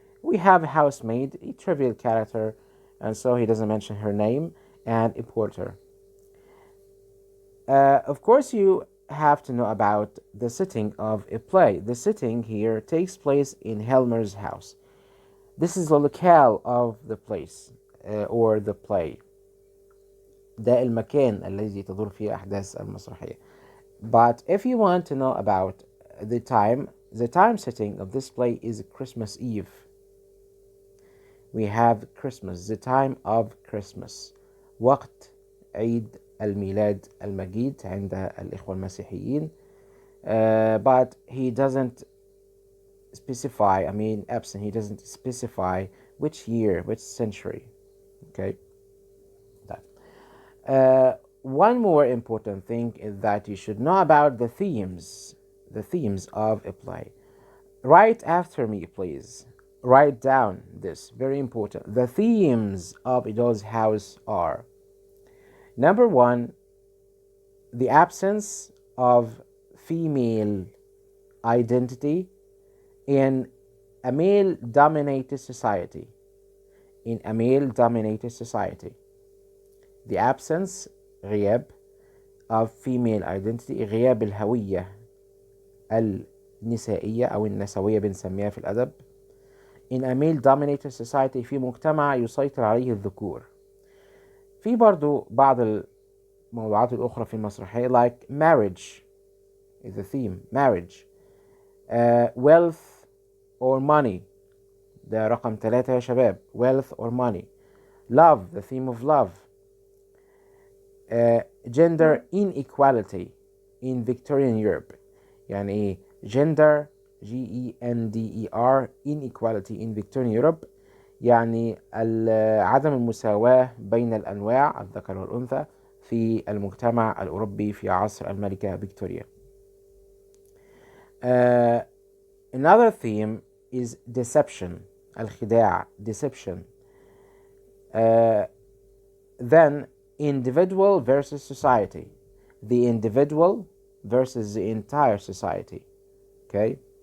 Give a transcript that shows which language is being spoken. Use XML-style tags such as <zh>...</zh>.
<en>We have a housemaid, a trivial character, and so he doesn't mention her name, and a porter. Of course, you have to know about the setting of a play. The setting here takes place in Helmer's house. This is the locale of the place or the play.</en> <ar>ده المكان الذي تدور فيه أحداث المسرحية.</ar> <en>But if you want to know about the time setting of this play is Christmas Eve. We have Christmas, the time of Christmas.</en> <ar>وقت عيد الميلاد المجيد عند الإخوة المسيحيين.</ar> <en>But he doesn't specify, Ibsen, he doesn't specify which year, which century. Okay. One more important thing is that you should know about the themes of a play. Write after me, please. Write down this, very important. The themes of Idol's House are: number 1, the absence of female identity in a male-dominated society. In a male-dominated society. The absence,</en> <ar>غياب,</ar> <en>of female identity,</en> <ar>غياب الهوية النسائية أو النسوية بنسميها في الأدب.</ar> <en>In a male-dominated society،</en> <ar>في مجتمع يسيطر عليه الذكور. في برضو بعض الموضوعات الأخرى في المسرحية</ar> <en>like marriage is the theme. marriage, wealth or money،</en> <ar>ده رقم 3 يا شباب.</ar> <en>wealth or money. love, the theme of love. gender inequality in Victorian Europe.</en> <ar>يعني ايه</ar> <en>gender gender inequality in Victorian Europe،</en> <ar>يعني عدم المساواة بين الأنواع الذكر والأنثى في المجتمع الأوروبي في عصر الملكة فيكتوريا.</ar> <en>Another theme is deception،</en> <ar>الخداع،</ar> <en>deception. Then individual versus society، the individual versus the entire society. Okay.</en>